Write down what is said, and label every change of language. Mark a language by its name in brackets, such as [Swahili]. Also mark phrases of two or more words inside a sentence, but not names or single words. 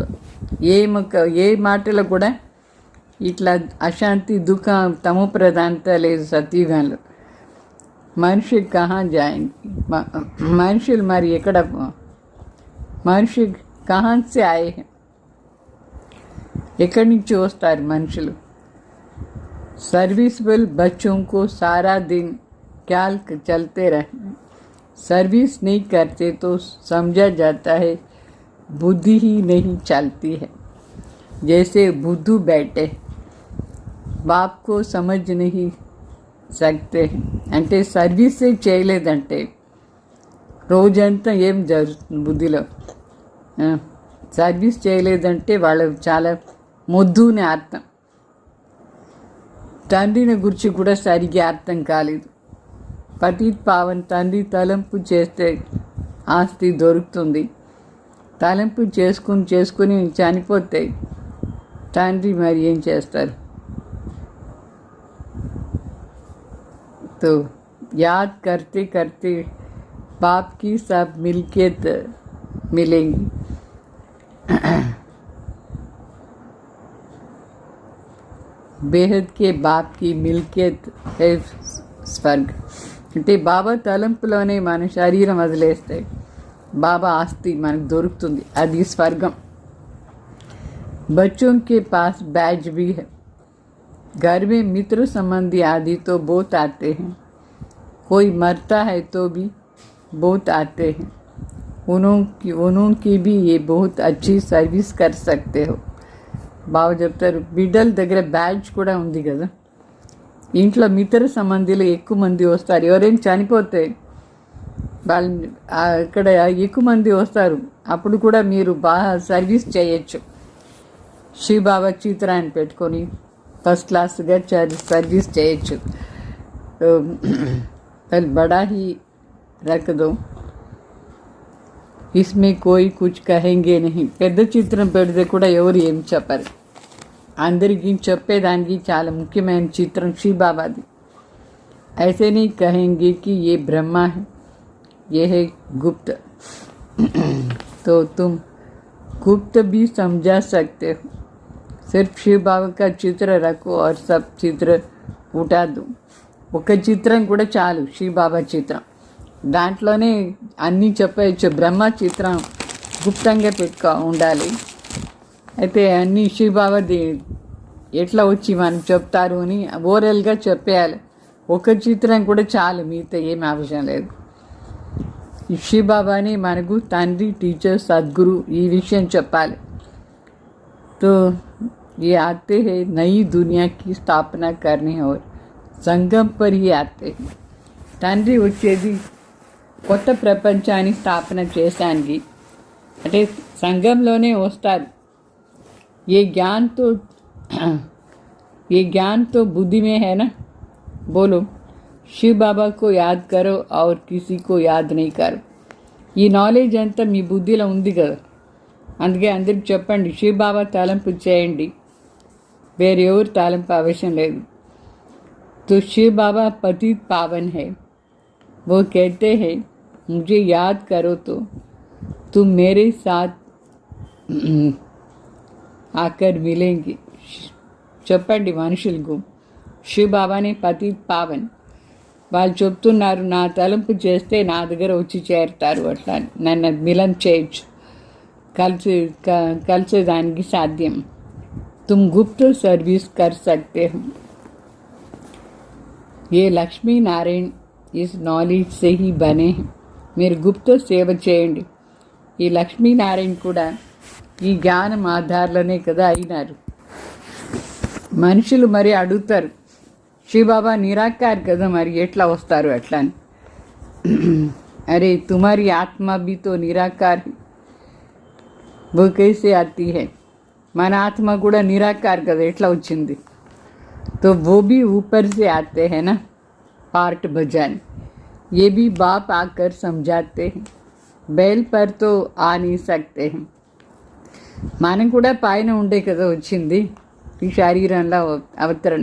[Telugu] ఏ మాటలో కూడా ఇట్లా అశాంతి, దుఃఖం, తమో ప్రధానత లేదు సత్యుగంలో. మనిషి [Hindi] कहाँ जाएंगे, [Telugu] మనుషులు మరి ఎక్కడ, మనిషి [Hindi] कहाँ से आए, [Telugu] ఎక్కడి నుంచి వస్తారు మనుషులు. [Hindi] सर्विसबल बच्चों को सारा दिन ख्याल चलते रहना. सर्विस नहीं करते तो समझा जाता है बुद्धि ही नहीं चलती है. जैसे बुद्धू बैठे बाप को समझ नहीं सकते. [Telugu] అంటే సర్వీసే చేయలేదంటే రోజంతా ఏం జరుగుతుంది బుద్ధిలో. సర్వీస్ చేయలేదంటే వాళ్ళు చాలా మొద్దునే అర్థం. తండ్రిని గురించి కూడా సరిగ్గా అర్థం కాలేదు. పతిత్ పావన్ తండ్రి తలంపు చేస్తే ఆస్తి దొరుకుతుంది. తలంపు చేసుకుని చనిపోతే తండ్రి మరి ఏం చేస్తారు. [Hindi] तो याद करते करते बाप की सब मिल्कियत मिलेंगी. बेहद के बाप की मिल्कियत है स्वर्ग. [Telugu] అంటే బాబా తలంపులోనే మన శరీరం వదిలేస్తే బాబా ఆస్తి మనకు దొరుకుతుంది, అది స్వర్గం. [Hindi] बच्चों के पास बैज भी है. घर में मित्र संबंधी आदि तो बहुत आते हैं. कोई मरता है तो भी बहुत आते हैं. उन्होंने भी ये बहुत अच्छी सर्विस कर सकते हो. [Telugu] బాగా చెప్తారు. బిడ్డల దగ్గర బ్యాడ్జ్ కూడా ఉంది కదా. ఇంట్లో మిత్ర సంబంధిలో ఎక్కువ మంది వస్తారు. ఎవరైనా చనిపోతే వాళ్ళు ఇక్కడ ఎక్కువ మంది వస్తారు. అప్పుడు కూడా మీరు బాగా సర్వీస్ చేయొచ్చు. శివ బాబా చిత్రాన్ని పెట్టుకొని [English] first classగా [Telugu] సర్వీస్ చేయొచ్చు. [Hindi] बड़ा ही रख दो, इसमें कोई कुछ कहेंगे नहीं. [Telugu] పెద్ద చిత్రం పెడితే కూడా ఎవరు ఏం చెప్పరు. అందరికీ చెప్పేదానికి చాలా ముఖ్యమైన చిత్రం శివ బాబాది. [Hindi] ऐसे नहीं कहेंगे कि ये ब्रह्मा है, ये है गुप्त. तो तुम गुप्त भी समझा सकते हो. सिर्फ शिव बाबा का चित्र रखो और सब चित्र उठा दो. [Telugu] ఒక చిత్రం కూడా చాలు, శివ బాబా చిత్రం. దాంట్లోనే అన్నీ చెప్పచ్చు. బ్రహ్మ చిత్రం గుప్తంగా ఉండాలి. అయితే అన్నీ శివ బాబాది ఎట్లా వచ్చి మనం చెప్తారు అని ఓరల్గా చెప్పేయాలి. ఒక చిత్రం కూడా చాలు, మిగతా ఏం అవసరం లేదు. శివ బాబాని మనకు తండ్రి, టీచర్, సద్గురు ఈ విషయం చెప్పాలి. [Hindi] तो ये आते हैं नई दुनिया की स्थापना करने और సంఘం पर ही आते हैं. [Telugu] తండ్రి వచ్చేది కొత్త ప్రపంచాన్ని స్థాపన చేశానికి, అంటే సంఘంలోనే వస్తారు. [Hindi] ये ज्ञान तो बुद्धि में है ना. बोलो शिव बाबा को याद करो और किसी को याद नहीं करो. [Telugu] ఈ నాలెడ్జ్ అంతా మీ బుద్ధిలో ఉంది కదా. అందుకే అందరికి చెప్పండి, శివ బాబా తలంపు చేయండి, వేరే ఎవరు తలంపు అవసరం లేదు. [Hindi] तो शिव बाबा पतित पावन है। वो कहते हैं मुझे याद करो तो तुम मेरे साथ आकर मिलेंगे। [Telugu] చెప్పండి మనుషులకు శివ్ బాబానే పతిత్ పావన్. వాళ్ళు చెప్తున్నారు నా తలంపు చేస్తే నా దగ్గర వచ్చి చేరుతారు, అట్లా నన్ను మిలం చేయొచ్చు, కలిసేదానికి సాధ్యం. [Hindi] तुम गुप्त सर्विस कर सकते हो. ये లక్ష్మీ నారాయణ इस नॉलेज से ही बने हैं. [Telugu] మీరు గుప్త సేవ చేయండి. ఈ లక్ష్మీనారాయణ కూడా ఈ జ్ఞానం ఆధార్లోనే కదా అయినారు. మనుషులు మరి అడుగుతారు శివబాబా నిరాకార్ కదా, మరి ఎట్లా వస్తారు అట్లా అని. [Hindi] अरे तुम्हारी आत्मा भी तो निराकार है, वो कैसे आती है? [Telugu] మన ఆత్మ కూడా నిరాకార్ కదా, ఎట్లా వచ్చింది? [Hindi] तो वो भी ऊपर से आते हैं ना पार्ट बजाने. ये भी बाप आकर समझाते हैं. बैल पर तो आ नहीं सकते हैं. [Telugu] మనం కూడా పైన ఉండే కదా వచ్చింది, ఈ శరీరంలో అవతరణ.